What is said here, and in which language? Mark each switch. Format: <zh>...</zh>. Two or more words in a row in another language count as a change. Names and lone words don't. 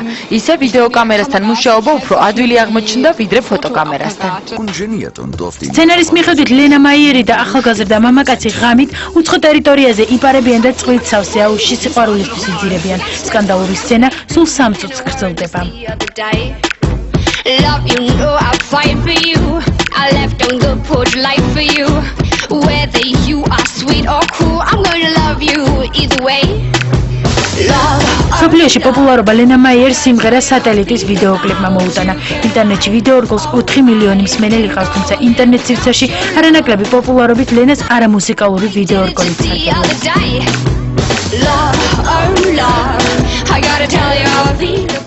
<ka>ისე ვიდეო კამერასთან მუშაობა უფრო ადვილი აღმოჩნდა, ვიდრე ფოტოკამერასთან. სცენარის მიხედვით ლენა მაიერი და ახალგაზრდა მამაკაცი ღამით უცხო ტერიტორიაზე იპარებიან და წყლით სავსე აუზში სიყვარულისთვის იძირებიან. სკანდალური სცენა სულ 3 წუთს გრძელდება.</ka> <en>Whether you are sweet or cool, I'm gonna love you either way.</en> <ka>სოფლიოში პოპულარობა ლენა მაიერს სიმღერა სატელიტის ვიდეო კლიპმა მოუტანა. ინტერნეტში ვიდეო რგოლს 4 მილიონი მსმენელი ჰყავს, თუმცა ინტერნეტ სივრცეში არანაკლები პოპულარობით ლენას არამუსიკალური ვიდეო რგოლიც სარგებლობს.</ka>